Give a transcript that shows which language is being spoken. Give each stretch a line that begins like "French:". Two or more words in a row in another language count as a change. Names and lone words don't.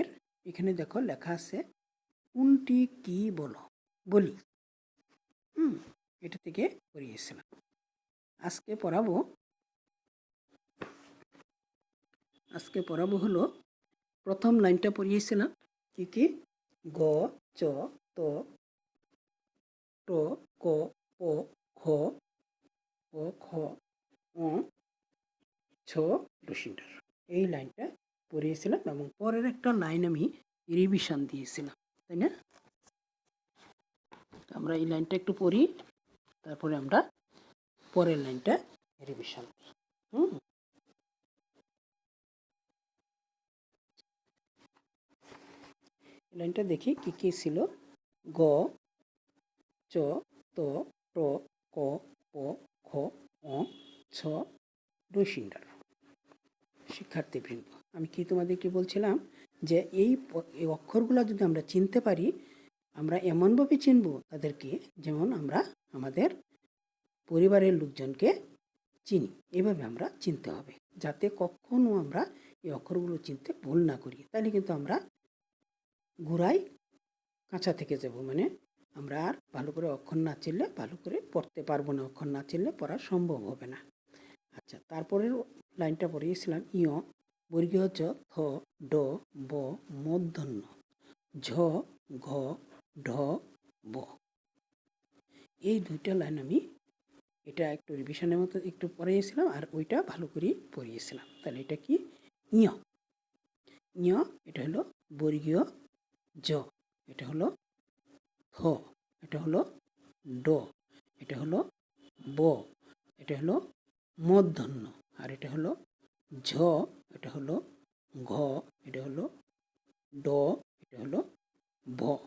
Bangla: এখানে দেখো লেখা আছে কোনটি কি বলো বলি। এটা থেকে পড়িয়েছিলাম। আজকে পড়াবো হলো প্রথম লাইনটা পড়িয়েছিলাম কি কি? গ, চ, ত, ট, ক, প, খ, প, খ, অ, ছ, ডসিন্ডার। এই লাইনটা পড়িয়েছিলাম এবং পরের একটা লাইন আমি রিভিশন দিয়েছিলাম, তাই না? আমরা এই লাইনটা একটু পড়ি, তারপরে আমরা পরের লাইনটা রিভিশন দিই। লাইনটা দেখি কি কি ছিল। গ, চ, ত, ট, ক, প, খ, অ, ছ, ডসিন্ডার। শিক্ষার্থীবৃন্দ, আমি কি তোমাদেরকে বলছিলাম যে এই অক্ষরগুলো যদি আমরা চিনতে পারি, আমরা এমনভাবে চিনব তাদেরকে যেমন আমরা আমাদের পরিবারের লোকজনকে চিনি। এভাবে আমরা চিনতে হবে, যাতে কখনো আমরা এই অক্ষরগুলো চিনতে ভুল না করি। তাহলে কিন্তু আমরা ঘোড়ায় কাঁচা থেকে যাব, মানে আমরা আর ভালো করে অক্ষর না চিনলে ভালো করে পড়তে পারবো না। অক্ষর না চিনলে পড়া সম্ভব হবে না। আচ্ছা, তারপরের লাইনটা পড়িয়েছিলাম ইয়, বর্গীয় জ, থ, ড, ব, মূর্ধন্য ঝ, ঘ, ঢ, ব। এই দুইটা লাইন আমি এটা একটু রিভিশনের মতো একটু পড়িয়েছিলাম আর ওইটা ভালো করে পড়িয়েছিলাম। তাহলে এটা কি? ইয়। ইয় এটা হলো বর্গীয় জ, এটা হলো থ, এটা হলো ড, এটা হলো ব, এটা হলো মূর্ধন্য, আর এটা হলো ঝ, এটা হলো ঘ, এটা হলো ড, এটা হলো ভ।